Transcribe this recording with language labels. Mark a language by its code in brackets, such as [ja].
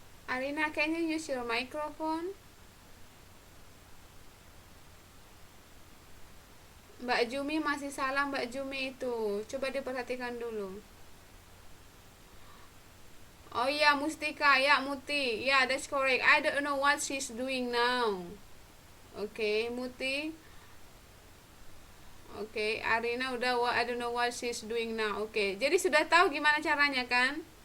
[en] Arina, can you use your microphone? [id] Mbak Jumi masih salah, Mbak Jumi itu. Coba diperhatikan dulu. [en] Oh yeah, Mustika, yeah, Muti, yeah, that's correct. I don't know what she's doing now. Okay, Muti. Okay, Arina udah, I don't know what she's doing now. [id] Okay, jadi sudah tahu gimana caranya kan?